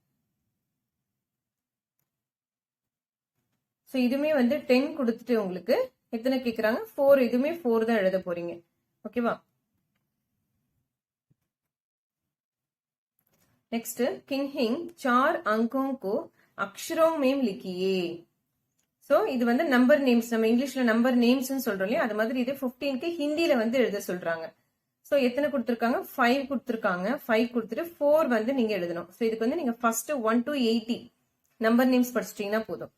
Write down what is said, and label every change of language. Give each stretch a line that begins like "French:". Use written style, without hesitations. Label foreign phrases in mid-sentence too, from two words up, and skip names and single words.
Tamil: ஸோ இதுமே வந்து 10 கொடுத்துட்டு உங்களுக்கு எத்தனை கேக்குறாங்க, 4. இதுமே 4 தான் எழுத போறீங்க.
English: okay? next
Hindi: किन्हीं 4 अंकों को अक्षरों में लिखिए.
Tamil: சோ இது வந்து
English: number names,
Tamil: நம்ம
English: English number names
Tamil: சொல்றோம் இல்லையா, அது மாதிரி இது 15க்கு ஹிந்தில வந்து எழுத சொல்றாங்க. சோ எத்தனை கொடுத்திருக்காங்க? 5 கொடுத்திருக்காங்க. 5 கொடுத்துட்டு 4 வந்து நீங்க எழுதணும். சோ இதுக்கு வந்து நீங்க
English: first 1 to 80 number names
Tamil: படிச்சிட்டீங்கன்னா போதும்.